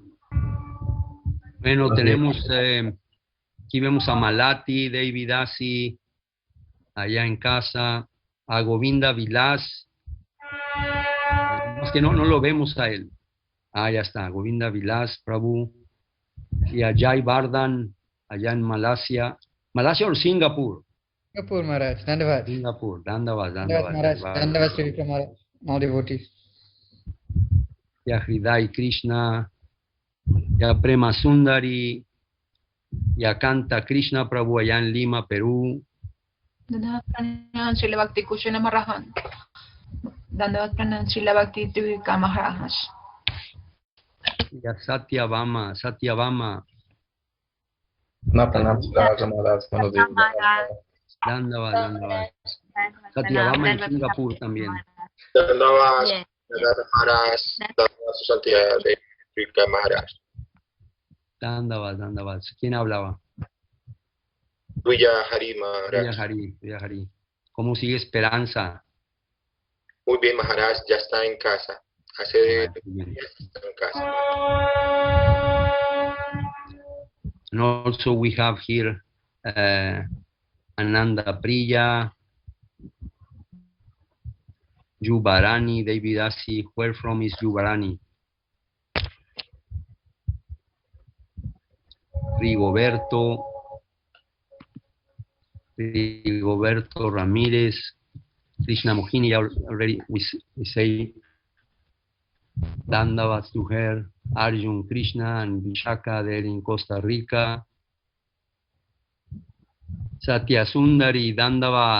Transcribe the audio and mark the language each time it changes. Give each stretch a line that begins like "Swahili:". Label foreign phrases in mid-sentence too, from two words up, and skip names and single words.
Spanish: Bueno, tenemos, aquí vemos a Malati, David Asi, allá en casa, a Govinda Vilas. Es que no lo vemos a él. Ah, ya está, Govinda Vilas, Prabhu. Y a Jai Bardhan, allá en Malasia. ¿Malasia o Singapur? Singapur, Maharaj. Dandavad. Singapur, Dandavad. Maharaj. Dandavad, Sri Vikram Maharaj.
English: All devotees.
Spanish: Y a Hridai Krishna, y a Prema Sundari, y a Canta Krishna Prabhu allá en Lima, Perú. Dandavad Pranam Srila Bhakti Kushana Maharaj. Dandavad Pranam Srila Bhakti Vikram Maharaj. Y a Satyabhama. Pranam Srila Maharaj. Dandavad. Satyabhama en Singapur también. Dandavad Maharaj. Dandavad su santidad de Vikram Maharaj. Dandavad. ¿Quién hablaba? Villa Hari Maharaj. Villa Hari. ¿Cómo sigue Esperanza? Muy bien, Maharaj, ya está en casa. Hace días está en casa.
English: And also we have here Ananda Priya, Yubarani, David Asi. Where from is Yubarani? Rigoberto Ramírez, Krishna Mohini, already we say Dandavad to her, Arjun Krishna and Vishaka there in Costa Rica, Satya Sundari, Dandavad.